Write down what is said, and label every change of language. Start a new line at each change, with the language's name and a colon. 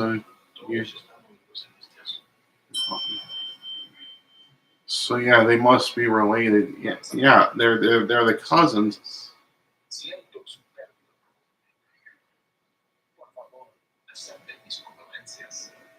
Spanish: Todos están unidos en este asunto.
English: yeah, they must be related. Yeah, they're the cousins.
Spanish: Siento su pérdida. Por favor, acepte mis condolencias.